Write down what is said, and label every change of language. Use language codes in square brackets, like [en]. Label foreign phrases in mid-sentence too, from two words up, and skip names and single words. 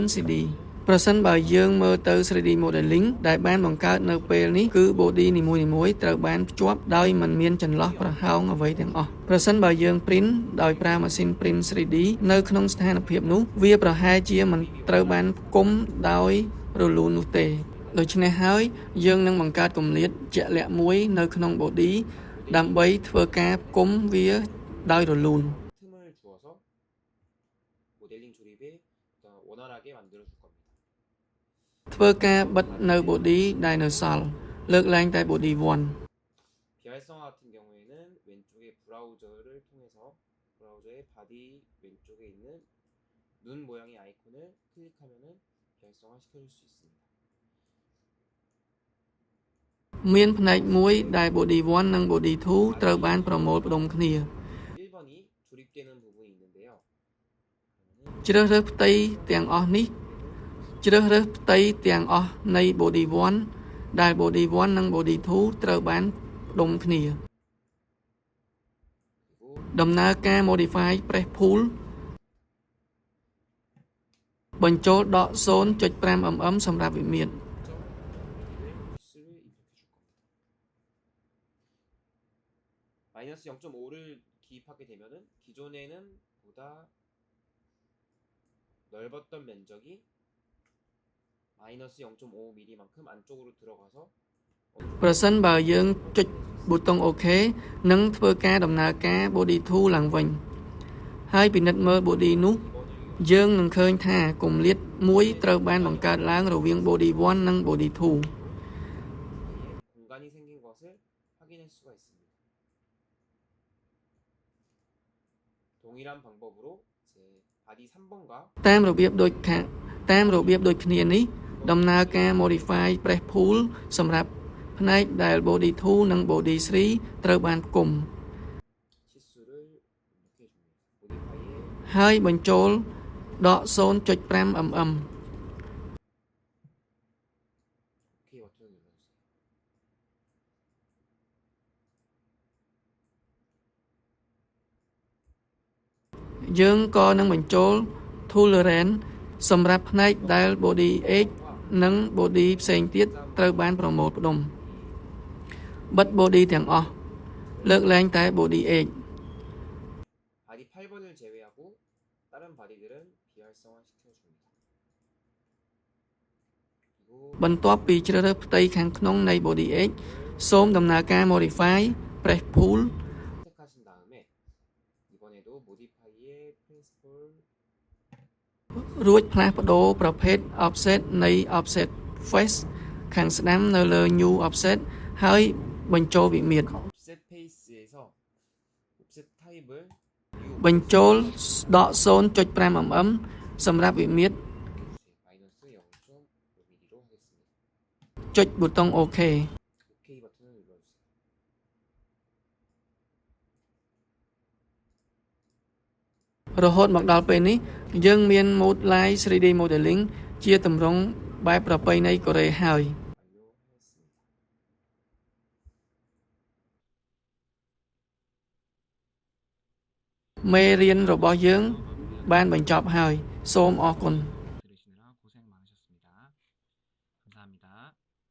[km] 3D ប្រសិនបើយើងមើលទៅ [en] 3D modeling [km] ដែលបានបង្កើតនៅពេលនេះគឺ body នីមួយៗត្រូវបានភ្ជាប់ដោយមិនមានចន្លោះប្រហោងអ្វីទាំងអស់ប្រសិនបើយើង print ដោយប្រើម៉ាស៊ីន [en] print 3D [km] នៅក្នុងស្ថានភាពនោះវាប្រហែលជាមិនត្រូវបានផ្គុំដោយរលូននោះទេដូច្នេះហើយយើងនឹងបង្កើតគម្លាតជាក់លាក់មួយនៅក្នុង body ដើម្បីធ្វើការផ្គុំវាដោយរលូន [ko] 틈을 주어서 모델링 조립에 원활하게 만들어 줄 겁니다. [km] ធ្វើការបិទនៅ body ដែលនៅសល់លើកឡើងតែ body 1 [ko] 비활성화 같은 경우에는 왼쪽에 브라우저를 통해서 브라우저의 바디 왼쪽에 있는 눈 모양의 아이콘을 클릭하면은 비활성화 시켜줄 수 있습니다. [km] មានផ្នែកមួយដែល body 1 និង body 2 ត្រូវបានប្រមូលផ្ដុំគ្នា [ko] 1번이 조립되는 부분이 있는데요. [km] ជ្រើសរើសផ្ទៃទាំងអស់នេះជ្រើសរើសផ្ទៃទាំងអស់នៃ body 1 ដែល body 1 និង body 2 ត្រូវបានផ្ដុំគ្នា [ko] 그리고 [km] ដំណើរការ [en] modify press pull [km] បញ្ចូលដក 0.5 mm សម្រាប់វិមាត្រ [ko] 치수를 입력해 줄 겁니다. 마이너스 0.5를 기입하게 되면은 기존에는 보다 넓었던 면적이 마이너스 0.5mm만큼 안쪽으로 들어가서 [km] ប្រសិនបើយើងចុចប៊ូតុង OK នឹងធ្វើការដំណើរការ body 2 ឡើងវិញហើយពិនិត្យមើល body នោះយើងនឹងឃើញថាគម្លាតមួយត្រូវបានបង្កើតឡើងរវាង body 1 និង body 2 [ko] 공간이 생긴 것을 확인할 수가 있습니다. 동일한 방법으로 이제 바디 3번과 [km] តាមរបៀបដូចគ្នានេះដំណើរការ [en] modify press pull [km] សម្រាប់ផ្នែកដែល body 2 និង body 3 ត្រូវបានផ្គុំ [ko] 치수를 입력해 줍니다. 모디파이에 [km] ហើយបញ្ចូលដក 0.5 mm [ko] OK 버튼을 눌러주세요. [km] យើងក៏នឹងបញ្ចូល tolerance សម្រាប់ផ្នែកដែល body X និង body ផ្សេងទៀតត្រូវបានប្រមូលផ្ដុំបិទ body ទាំងអស់លើកលែងតែ body X [ko] 바디 8번을 제외하고 다른 바디들은 비활성화 시켜줍니다. [km] បន្ទាប់ពីជ្រើសរើសផ្ទៃខាងក្នុងនៃ body X សូមដំណើរការ [en] modify press pull [ko] 선택하신 다음에 이번에도 모디파이의 프린시플 [km] រួចផ្លាស់ប្ដូរប្រភេទ offset នៃ [en] offset face [km] ខាងស្ដាំនៅលើ [en] new offset [km] ហើយបញ្ចូលវិមាត្រ [ko] 옵셋 페이스에서 옵셋 타입을 [km] បញ្ចូលដក 0.5 mm សម្រាប់វិមាត្រ [ko] 마이너스 0.5mm로 하겠습니다. [km] ចុចប៊ូតុង OK [ko] OK 버튼을 눌러주세요. [km] រហូតមកដល់ពេលនេះយើងមាន [en] mode live 3D modeling [km] ជាទម្រង់បែបប្រពៃណីកូរ៉េហើយ [ko] 완료했습니다. [km] មេរៀនរបស់យើងបានបញ្ចប់ហើយសូមអរគុណ [ko] 들으시느라 고생 많으셨습니다. 감사합니다.